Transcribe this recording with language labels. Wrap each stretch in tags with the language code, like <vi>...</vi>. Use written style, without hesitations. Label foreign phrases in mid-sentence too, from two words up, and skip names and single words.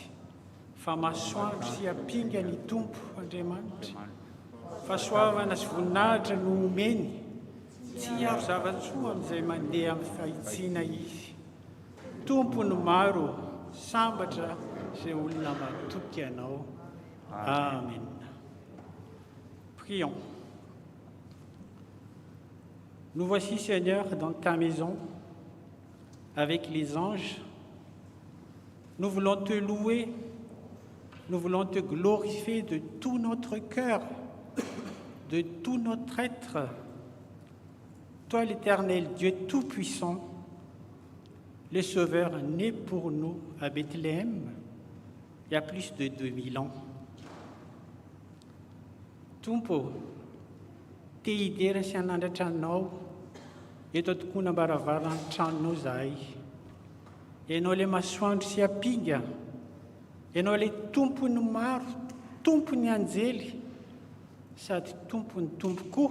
<mg>Fa masoandro sy hampinga ny tompo Andriamanitra, fahasoavana sy voninahitra no omeny, tsy avo zava-tsoa amin'izay mandeha amin'ny fahitsiana izy. Tompony maro, sambatra izay olona matoky anao.</mg> <fr>Amen. Prions. Nous voici, Seigneur, dans ta maison, avec les anges. Nous voulons te louer, nous voulons te glorifier de tout notre cœur, de tout notre être. Toi, l'Éternel, Dieu Tout-Puissant, le Sauveur né pour nous à Bethléem il y a plus de 2000 ans.</fr> <mg>Tompo, te hidera sy hanandratra anao eto tokonam-baravarany tranonao zahay. Ianao le masoandro sy hampinga, ianao le tompony maro, tompony anjely, sady tompony tompo koa.</mg>